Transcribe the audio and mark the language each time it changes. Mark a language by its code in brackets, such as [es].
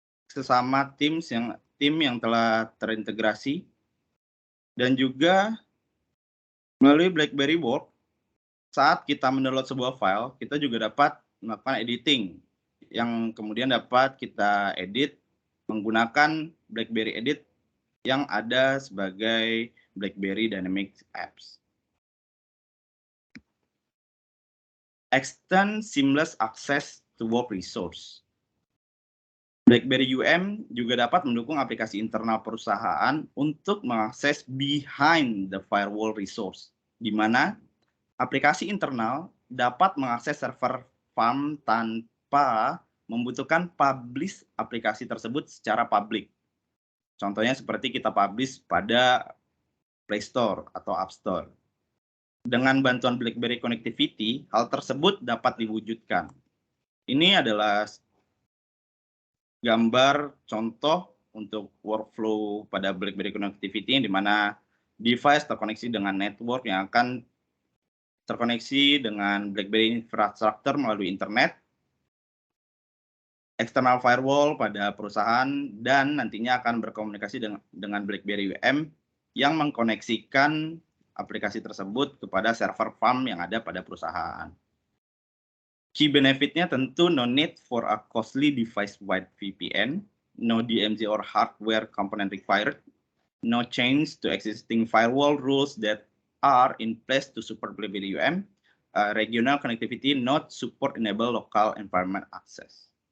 [id] sesama tim yang telah terintegrasi, dan juga melalui BlackBerry Work saat kita mendownload sebuah file, kita juga dapat melakukan editing yang kemudian dapat kita edit menggunakan BlackBerry Edit yang ada sebagai BlackBerry Dynamics Apps. [en] Extend seamless access to work resource. [id] BlackBerry UM juga dapat mendukung aplikasi internal perusahaan untuk mengakses [en] behind the firewall resource, [id] di mana aplikasi internal dapat mengakses server farm tanpa membutuhkan publish aplikasi tersebut secara publik. Contohnya seperti kita publish pada Play Store atau App Store. Dengan bantuan BlackBerry Connectivity, hal tersebut dapat diwujudkan. Ini adalah gambar contoh untuk workflow pada BlackBerry Connectivity, di mana device terkoneksi dengan network yang akan terkoneksi dengan BlackBerry Infrastructure melalui internet, external firewall pada perusahaan, dan nantinya akan berkomunikasi dengan BlackBerry UM yang mengkoneksikan aplikasi tersebut kepada server farm yang ada pada perusahaan. [en] Key benefit-nya [id] tentu [en] no need for a costly device-wide VPN, no DMZ or hardware component required, no change to existing firewall rules that are in place to support BlackBerry UM, regional connectivity not support enable local environment access.